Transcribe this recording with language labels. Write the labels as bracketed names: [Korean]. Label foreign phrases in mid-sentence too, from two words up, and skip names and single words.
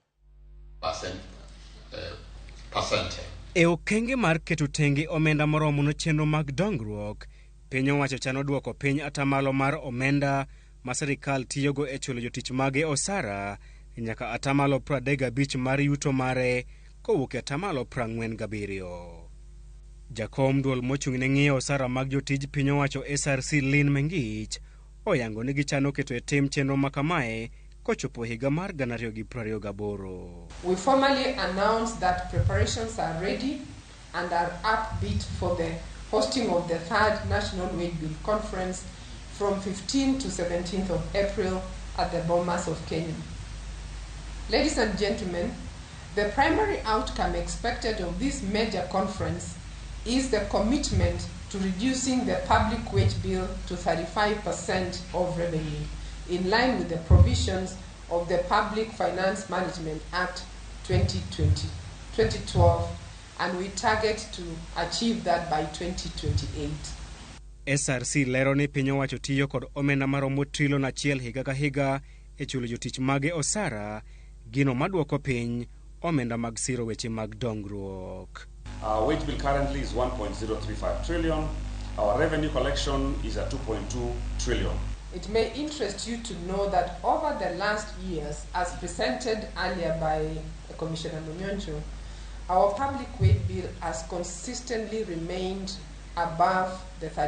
[Luo (Kenya and Tanzania)] E okenge mar keto tenge omenda moromo no chenro mag dongruok, piny owacho chano duoko piny atamalo mar omenda ma sirikal tiyogo e chulo jotich mage osara nyaka atamalo 35 mar yuto mare kowuok e atamalo 47. Jakom duol mochung'ne ng'iyo osara mag jotij piny owacho SRC Lin Mengich oyango ni gichano keto e tim chenro makamae kochopo higa mar 2028. [English] We formally announce that preparations are ready and are upbeat for the hosting of the 3rd National Wage Bill Conference from 15th to 17th of April at the Bomas of Kenya. Ladies and gentlemen, the primary outcome expected of this major conference is the commitment to reducing the public wage bill to 35% of revenue, in line with the provisions of the Public Finance Management Act 2012, and we target to achieve that by 2028. [Luo (Kenya and Tanzania)] SRC lero ni piny owacho tiyo kod omenda maromo $1 trillion higa ka higa e chulo jotich mage osara, gino maduoko piny omenda mag siro weche mag dongruok. [English] Our wage bill currently is 1.035 trillion. Our revenue collection is at 2.2 trillion. It may interest you to know that over the last years, as presented earlier by Commissioner Munyoncho, our public wage bill has consistently remained above the